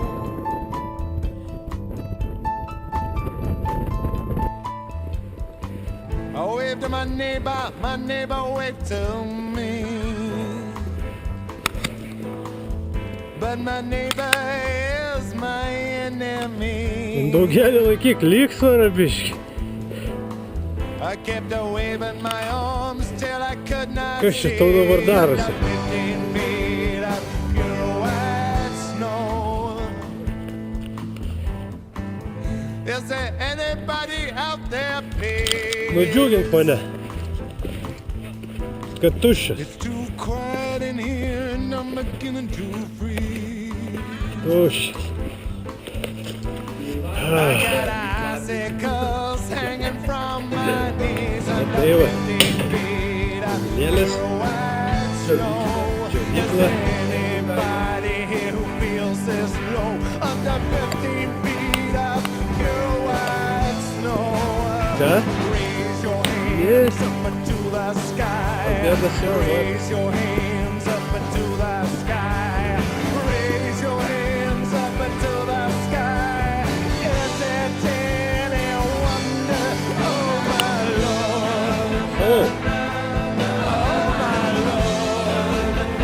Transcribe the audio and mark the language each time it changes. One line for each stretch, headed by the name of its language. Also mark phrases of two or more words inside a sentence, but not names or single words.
English: I waved to my neighbor waved to me. But my neighbor is my enemy.
Lithuanian: Daugelį laikyk, lygsvarą biškį.
English: I kept waving my arms till I could not
Lithuanian: Kas čia tau dabar darosi?
English: 15 feet of pure white snow. Is there anybody out there, please?
Lithuanian: Nudžiugink mane. Kad tuščias.
English: It's too quiet in here and I'm beginning to freeze.
Lithuanian: Tuščias.
English: I got icicles hanging from my knees under
Lithuanian: Tai va.
English: 15 feet of
Lithuanian: Lėlės.
English: pure white snow. Is
Lithuanian: Džiaugykla.
English: anybody here who feels this low under 15 feet of pure white snow?
Lithuanian: Ką?
English: Raise your hands Yes. up into the sky.
Lithuanian: Pabėdas jau, va.
English: Raise your hands up into the sky. Raise your hands up into the sky. Is it any wonder? Oh my Lord. O, Oh my Lord.